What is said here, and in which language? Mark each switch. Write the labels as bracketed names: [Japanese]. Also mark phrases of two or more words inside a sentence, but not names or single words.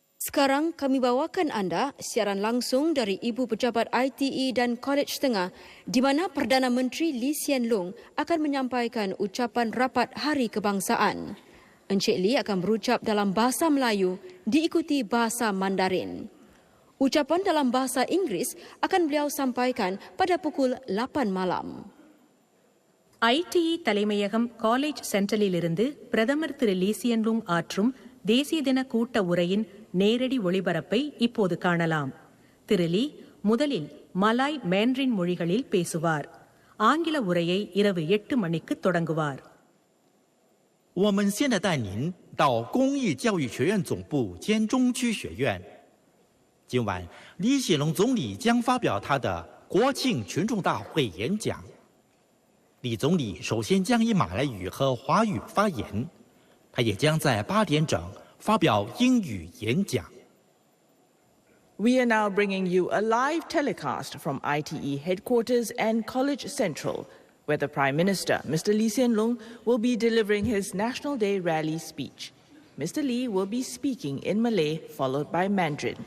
[Malay] Sekarang kami bawakan anda siaran langsung dari Ibu Pejabat ITE dan Kolej Tengah di mana Perdana Menteri Lee Hsien Loong akan menyampaikan ucapan rapat Hari Kebangsaan. Encik Lee akan berucap dalam bahasa Melayu diikuti bahasa Mandarin. Ucapan dalam bahasa Inggeris akan beliau sampaikan pada pukul 8 malam. [Tamil] ITE தலைமையகம் காலேஜ் சென்ட்ரலிலிருந்து பிரதமர் திரு லீ ஹ்சியன் லூங் ஆற்றும் தேசிய தின கூட்ட உரையின் நேரடி ஒளிபரப்பை இப்போது காணலாம். திரு லீ முதலில் மலாய் மேண்ட்ரின் மொழிகளில் பேசுவார். ஆங்கில உரையை இரவு 8 மணிக்கு தொடங்குவார். [Chinese] 我们现在带您到公益教育学院总部兼中区学院。今晚，李显龙总理将发表他的国庆群众大会演讲。李总理首先将以马来语和华语发言，他也将在8点整发表英语演讲。 [English] We are now bringing you a live telecast from ITE headquarters and College Central, where the Prime Minister, Mr. Lee Hsien Loong, will be delivering his National Day rally speech. Mr. Lee will be speaking in Malay, followed by Mandarin.